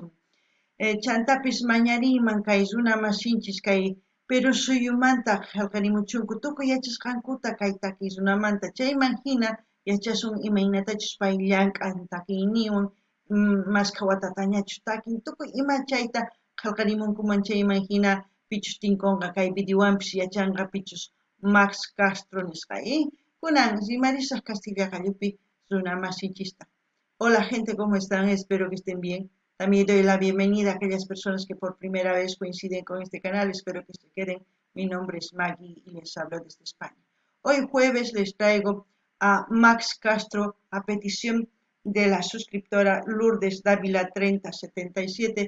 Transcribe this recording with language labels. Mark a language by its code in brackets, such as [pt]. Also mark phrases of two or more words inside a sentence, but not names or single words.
[qu] Chantapis mañariyman kay runa masinchis kay pero suyumanta qillqarimuchunku tukuy yachasqankuta kay takiy runamanta chayman hina yachasun imaynatachus pay llank'an takiyniwan masqa watatañachu takin tukuy ima chayta qillqarimunkuman chayman hina pichus tinkunqa kay videowanpis yachanqa pichus Max Castro nisqa kunan rimarisaq Castilla qallupi runa masinchista. [es] Hola gente, ¿cómo están? Espero que estén bien. También doy la bienvenida a aquellas personas que por primera vez coinciden con este canal. Espero que se queden. Mi nombre es Maggie y les hablo desde España. Hoy jueves les traigo a Max Castro a petición de la suscriptora Lourdes Dávila 3077.